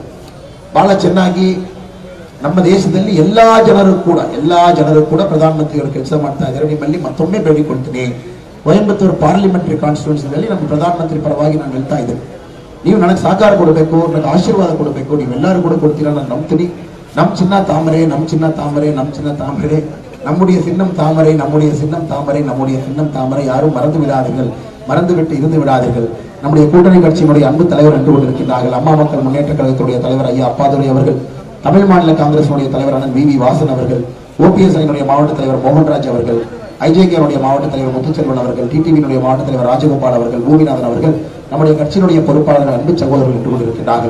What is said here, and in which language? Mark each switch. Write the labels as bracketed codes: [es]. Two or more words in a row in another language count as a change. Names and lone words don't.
[kn] ಬಹಳ ಚೆನ್ನಾಗಿ ನಮ್ಮ ದೇಶದಲ್ಲಿ ಎಲ್ಲಾ ಜನರು ಕೂಡ ಪ್ರಧಾನ ಮಂತ್ರಿ ಅವರು ಕೆಲಸ ಮಾಡ್ತಾ ಇದ್ದಾರೆ. ನಿಮ್ಮಲ್ಲಿ ಮತ್ತೊಮ್ಮೆ ಬೇಡಿಕೊಳ್ತೀನಿ, ಕೊಯಂಬತ್ತೂರು [en] parliamentary constituencyಯಲ್ಲಿ [kn] ನಮ್ಮ ಪ್ರಧಾನ ಮಂತ್ರಿ ಪರವಾಗಿ ನಾನು ಹೇಳ್ತಾ ಇದ್ದೇನೆ, ನೀವು ನನಗೆ ಸಹಕಾರ ಕೊಡಬೇಕು, ನನಗೆ ಆಶೀರ್ವಾದ ಕೊಡಬೇಕು. ನೀವೆಲ್ಲರೂ ಕೂಡ ಕೊಡ್ತೀರಾ ನಾನು ನಂಬ್ತೀನಿ. ನಮ್ಮ ಚಿನ್ನ ತಾಮರೆ, ನಮ್ಮ ಚಿನ್ನ ತಾಮರೆ, ನಮ್ಮ ಚಿನ್ನ ತಾಮರೆ, [ta] நம்முடைய சின்னம் தாமரை, நம்முடைய சின்னம் தாமரை, நம்முடைய சின்னம் தாமரை. யாரும் மறந்து விடாதீர்கள், மறந்துவிட்டு இருந்து விடாதீர்கள். நம்முடைய கூட்டணி கட்சியினுடைய அன்பு தலைவர் என்று கொண்டிருக்கிறார்கள். அம்மா மக்கள் முன்னேற்ற கழகத்துடைய தலைவர் ஐயா அப்பாதுரை அவர்கள், தமிழ் மாநில காங்கிரசுடைய தலைவர் அண்ணன் வி வாசன் அவர்கள், ஓபிஎஸ் அணியினுடைய மாவட்ட தலைவர் மோகன்ராஜ் அவர்கள், ஐஜேகேனுடைய மாவட்ட தலைவர் முத்துச்செல்வன் அவர்கள், டிடிவியினுடைய மாவட்ட தலைவர் ராஜகோபால் அவர்கள், பூமிநாதன் அவர்கள், நம்முடைய கட்சியினுடைய பொறுப்பாளர்கள் அன்பு சகோதரர்கள் என்று கொண்டிருக்கிறார்கள்.